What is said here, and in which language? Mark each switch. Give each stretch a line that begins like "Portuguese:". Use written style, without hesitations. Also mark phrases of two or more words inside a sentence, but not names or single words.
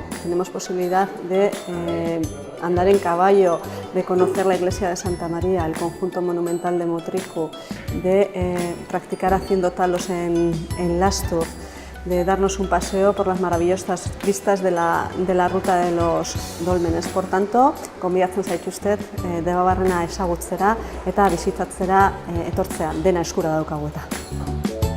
Spanish: Tenemos posibilidad de andar en caballo, de conocer la iglesia de Santa María, el conjunto monumental de Mutriku, de practicar haciendo talos en Lastur, de darnos un paseo por las maravillosas vistas de la ruta de los dólmenes. Por tanto,
Basque: gonbidatzen zaituztet Debabarrena ezagutzera eta bizitatzera etortzea, dena eskura daukagu eta.